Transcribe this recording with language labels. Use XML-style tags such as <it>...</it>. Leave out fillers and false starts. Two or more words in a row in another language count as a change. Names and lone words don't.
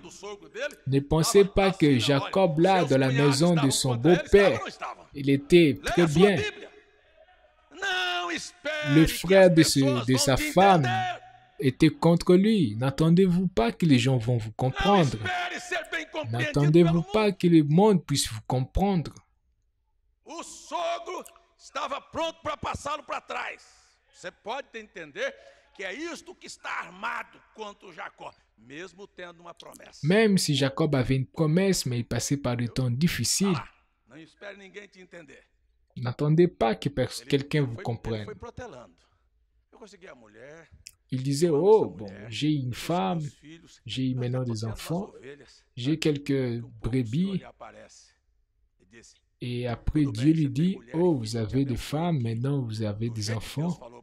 <fr>Ne pensez pas que Jacob, là, dans la maison de son beau-père, il était très bien. Le frère de sa femme étaient contre lui. N'attendez-vous pas que les gens vont vous comprendre. N'attendez-vous pas que le monde puisse vous comprendre.</fr> <pt>O sogro estava pronto para passá-lo para trás. Você pode entender que é isto que está armado contra Jacó, mesmo tendo uma promessa.</pt> <fr>Même si Jacob avait une promesse, mais il passait par des temps difficiles.</fr> <pt>Não espere ninguém te entender.</pt> <fr>N'attendez pas que quelqu'un vous comprenne. Il disait, oh, bon, j'ai une femme, j'ai maintenant des enfants, j'ai quelques brebis. Et après, Dieu lui dit, oh, vous avez des femmes, maintenant vous avez des enfants.</fr>